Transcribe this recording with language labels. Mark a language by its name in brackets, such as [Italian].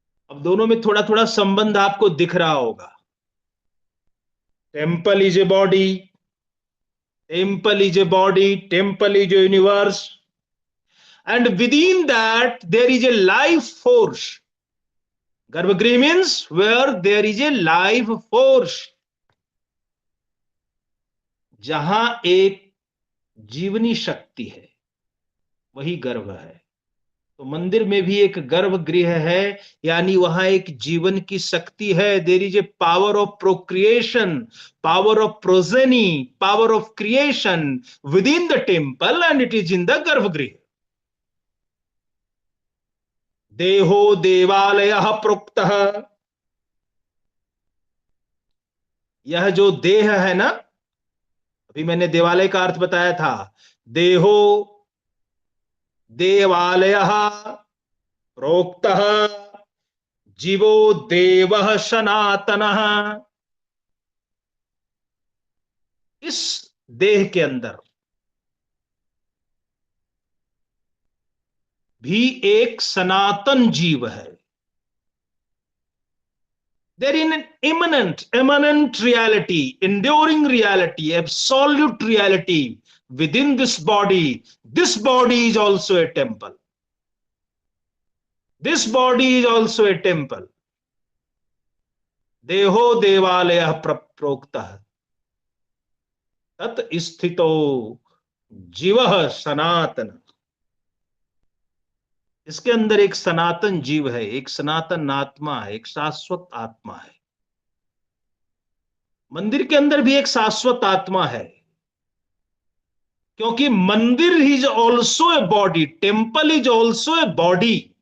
[Hindi] अब दोनों में थोड़ा थोड़ा संबंध आपको दिख रहा होगा। [English] Temple is a body, temple is a body, temple is a universe, and within that there is a life force. Garbhagriha means where there is a life force. [Hindi] जहां एक जीवनी शक्ति है, वही गर्भ है। तो मंदिर में भी एक गर्भगृह है, यानी वहां एक जीवन की शक्ति है। [English] There is a power of procreation, power of progeny, power of creation within the temple, and it is in the garbhagriha. [Sanskrit] देहो देवालय प्रोक्त, [Hindi] यह जो देह है ना, अभी मैंने देवालय का अर्थ बताया था। [Sanskrit] देहो देवालय प्रोक्त, जीवो देव सनातन। [Hindi] इस देह के अंदर भी एक सनातन जीव है। [English] There is an immanent reality, enduring reality, absolute reality within this body. This body is also a temple. This body is also a temple. [Sanskrit] देहो देवालय प्रोक्तः तत् स्थितो जीवः सनातन। [Hindi] इसके अंदर एक सनातन जीव है, एक सनातन आत्मा है, एक शाश्वत आत्मा है। मंदिर के अंदर भी एक शाश्वत आत्मा है, क्योंकि मंदिर [English] Is also a body, temple is also a body.